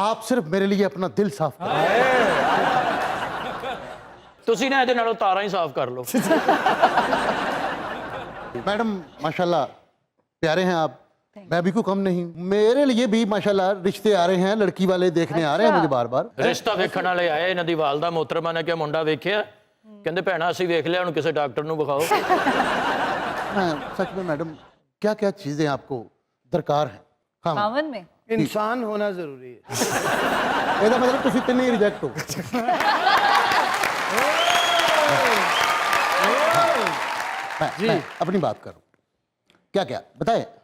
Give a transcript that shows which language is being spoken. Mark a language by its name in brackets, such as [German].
[Hindi] आप सिर्फ मेरे लिए अपना दिल साफ करें। [Punjabi] ਤੁਸੀਂ ਨਾ ਇਹਦੇ ਨਾਲੋਂ ਤਾਰਾਂ ਹੀ ਸਾਫ਼ ਕਰ ਲਓ। [Hindi] मैडम माशाल्लाह प्यारे हैं आप, मैं भी कोई कम नहीं। मेरे लिए भी माशाल्लाह रिश्ते आ रहे हैं, लड़की वाले देखने आ रहे हैं मुझे बार बार। [Punjabi] ਰਿਸ਼ਤਾ ਵੇਖਣ ਵਾਲੇ ਆਏ, ਇਹਨਾਂ ਦੀ ਵਾਲਦਾ मोहतरमा ने ਕਿਹਾ ਮੁੰਡਾ ਵੇਖਿਆ, ਕਹਿੰਦੇ ਭੈਣਾ ਅਸੀਂ ਵੇਖ ਲਿਆ, ਹੁਣ ਕਿਸੇ ਡਾਕਟਰ ਨੂੰ ਵਿਖਾਓ। [Hindi] सच में मैडम, क्या क्या चीजें आपको दरकार है? हाँ, खावन में इंसान होना जरूरी है। [Punjabi] ਇਹਦਾ मतलब ਤੁਸੀਂ ਤਿੰਨੇ रिजेक्ट हो। [Hindi] मैं अपनी बात करूं, क्या क्या बताए?